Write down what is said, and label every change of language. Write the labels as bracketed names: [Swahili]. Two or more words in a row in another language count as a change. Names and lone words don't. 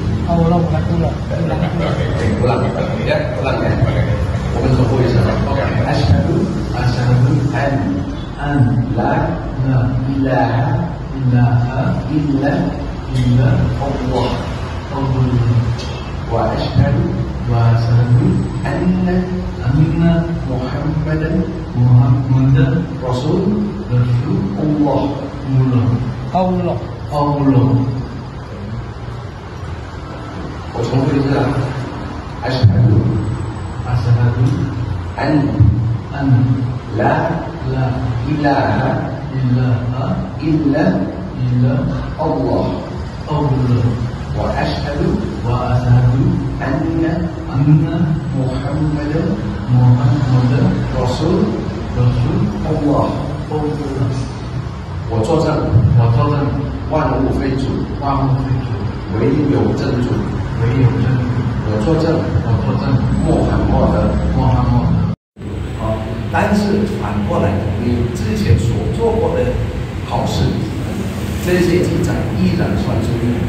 [Indonesian] ulang ya, ulang ya. [Chinese] 我们重复一下 [Arabic] أشهد أن لا إله إلا الله وأشهد أن محمدا رسول الله. الله. [Chinese] 我重复一次啊， [Arabic] أشهد أن لا إله إلا الله وأشهد أن محمدا رسول الله. [Chinese] 我作证，万物非主，唯有真主。我作证，穆罕默德。好，但是反过来，你之前所做过的好事，这些记载依然算是存在。